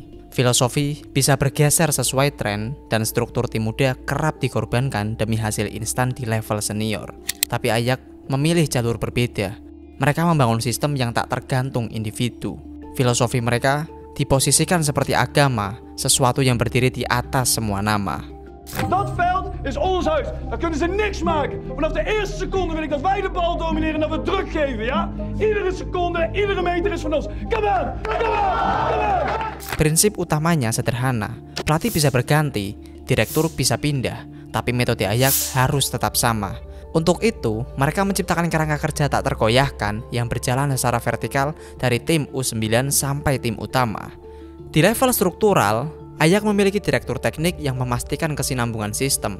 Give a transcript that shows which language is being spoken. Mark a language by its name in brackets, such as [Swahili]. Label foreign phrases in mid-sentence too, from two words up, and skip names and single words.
[Indonesian] Filosofi bisa bergeser sesuai tren, dan struktur tim muda kerap dikorbankan demi hasil instan di level senior. Tapi Ajax memilih jalur berbeda. Mereka membangun sistem yang tak tergantung individu. Filosofi mereka diposisikan seperti agama, sesuatu yang berdiri di atas semua nama. [Dutch] Dat veld is ons huis. Daar kunnen ze niks maken. Vanaf de eerste seconde wil ik dat wij de bal domineren en dat we druk geven, ja? Iedere seconde, iedere meter is van ons. [English] Come on! Come on! Come on! [Indonesian] Prinsip utamanya sederhana. Pelatih bisa berganti, direktur bisa pindah, tapi metode Ajax harus tetap sama. Untuk itu, mereka menciptakan kerangka kerja tak tergoyahkan yang berjalan secara vertikal dari tim U9 sampai tim utama. Di level struktural, Ajax memiliki direktur teknik yang memastikan kesinambungan sistem.